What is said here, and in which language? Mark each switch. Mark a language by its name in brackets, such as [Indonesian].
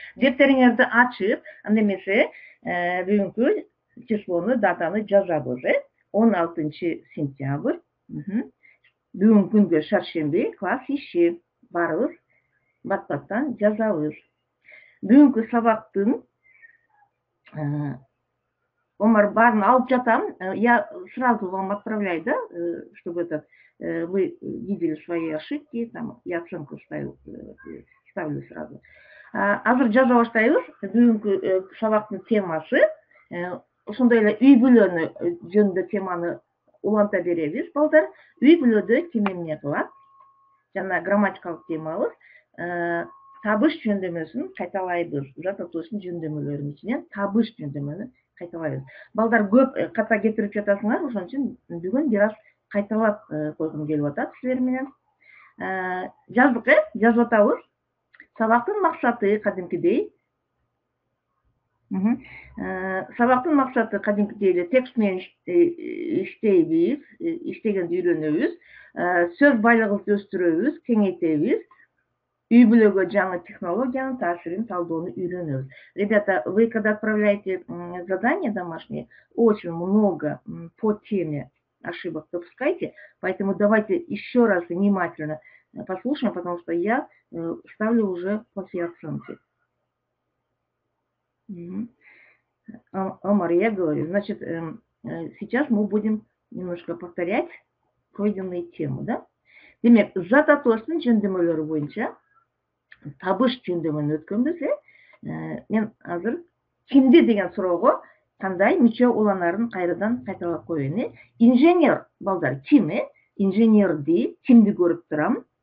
[Kyrgyz] Дептериңерди ачып, анда эмесе бүгүнкү числону, датаны жазабыз. 16 сентябрь. Бүгүнкү күнгө шаршемби, класс иши. Баарыбыз бат-баттан жазабыз. Бүгүнкү сабактын Омар баарын алып жатам. [Russian] Я сразу вам отправляю, да, чтобы вы видели свои ошибки, там, я оценку ставлю сразу. [Kyrgyz] Азыр жаза баштайбыз. Бүгүнкү сабактын темасы, ошондой эле үй бүлөнү жөнүндө теманы уланта беребиз, балдар. Үй бүлөдө ким эмне кылат? Жана грамматикалык темабыз. Табыш жөндөмөсүн кайталайбыз. Жататуучтун жөндөмөлөрүнүн ичинен табыш жөндөмөнү кайталайбыз. Балдар көп ката кетирип жатасыңар, ошон үчүн бүгүн бир аз кайталап койгум келип атат силер менен. Жаздык, жазып атабыз. Сабактын максаты кадимкидей. Сабактын максаты кадимкидей эле текст менен иштейбиз, иштегенди үйрөнөбүз. Сөз байлыгыбызды өстүрөбүз, кеңейтебиз. Үй бүлөгө жаңы технологиянын таасирин талдоону үйрөнөбүз. [Russian] Ребята, вы когда отправляете задание домашнее, очень много по теме ошибок допускаете, поэтому давайте еще раз внимательно послушаем, потому что я ставлю уже по всей оценке. Омар, я говорю, значит, сейчас мы будем немножко повторять пройденные темы, да? [Kyrgyz] Демек, зататуштун жөндөмөлөрү боюнча табыш жөндөмүн өткөнбүз. Мен азыр кимди деген суроого кандай мүчө уланарын кайрадан кайталап коеюн. Инженер, балдар, ким? Инженерди, кимди көрүп турам?